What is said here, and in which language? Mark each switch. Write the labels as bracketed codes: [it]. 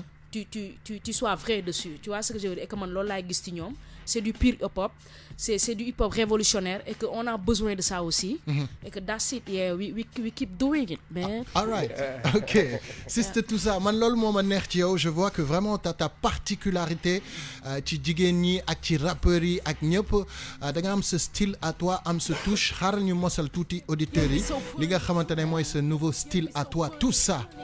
[fr] Tu sois vrai dessus, tu vois ce que je veux dire, et que [wo] man loolu laay gis ci ñoom. [fr] C'est du pur hip-hop, c'est du hip-hop révolutionnaire, et qu'on a besoin de ça aussi. Et que [en] that's it, yeah, we keep doing it, man. All right, ok. [fr] Si c'était tout ça, [wo] man loolu moo ma neex ci yow, [fr] je vois que vraiment t'as ta particularité [wo] ci jigéen ñi ak ci rappeurs yi ak ñëpp da nga am [fr] ce style à toi, [wo] am [fr] ce touche. [wo] Xaaral ñu mosal tuuti auditeurs yi li nga xamante ne mooy [fr] ce nouveau style à toi, tout ça.